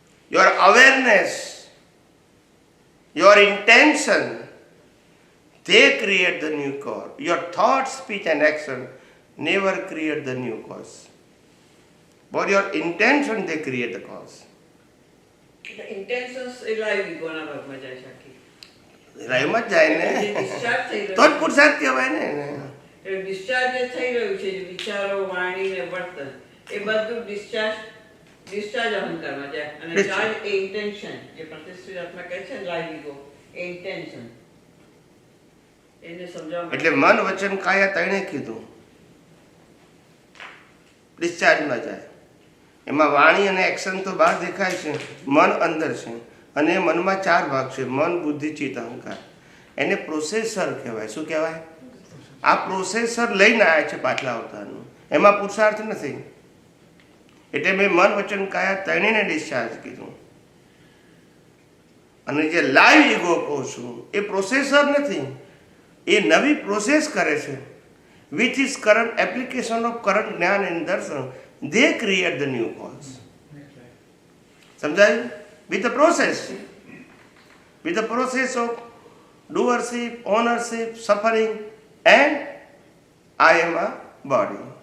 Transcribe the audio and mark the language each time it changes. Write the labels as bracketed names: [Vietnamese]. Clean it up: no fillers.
[English] Your awareness, your intention, they create the new cause. Your thought, speech and action never create the new cause. But your intention, they create the cause. [Gujarati] Intentions A live ઈગોના ભાગમાં જાય છે. રાયમાં જ જાય ને તો જ પુરુષાર્થ કહેવાય ને. ડિસ્ચાર્જ જે થઈ રહ્યું છે, વિચારો, વાણી ને વર્તન, એ બધું ડિસ્ચાર્જ અહંકારમાં જાય. અને ચાર્જ એ ઇન્ટેન્શન, જે પ્રતિષ્ઠિત આત્મા કહે છે લાઈવ ઈગો, એ ઇન્ટેન્શન એને સમજાવવા. એટલે મન વચન કાયા તણે કીધું ડિસ્ચાર્જમાં જાય. એમાં વાણી અને એક્શન તો બહાર દેખાય છે, મન અંદર છે. અને મનમાં ચાર ભાગ છે, મન, બુદ્ધિ, ચિત્ત, અહંકાર. એને પ્રોસેસર કહેવાય. શું કહેવાય? આ પ્રોસેસર લઈને આવ્યા છે પાછલા અવતારનું. એમાં પુરુષાર્થ નથી. એટલે મેં મન વચન કાયા ત્રણેયને ડિસ્ચાર્જ કીધું. અને જે લાઈવ ઈગો કહું છું એ પ્રોસેસર નથી, એ નવી પ્રોસેસ કરે છે. [English] with his current application of current jnana and darshan, they create the new cause. [Gujarati] સમજાયું? [English] With the process of doership, ownership, suffering, and I am a body.